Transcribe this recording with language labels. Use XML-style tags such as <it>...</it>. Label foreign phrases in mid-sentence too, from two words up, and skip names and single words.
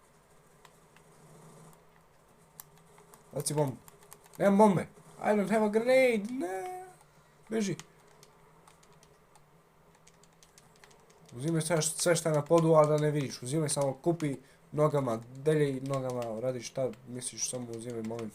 <sr>Baci bombu. Nemam bombe.</sr> <en>I don't have a grenade,</en> <sr>ne. Beži. Uzimaj sve šta je na podu, a da ne vidiš. Uzimaj samo kupi nogama, deljaj nogama, radi šta misliš, samo uzimaj moment.</sr>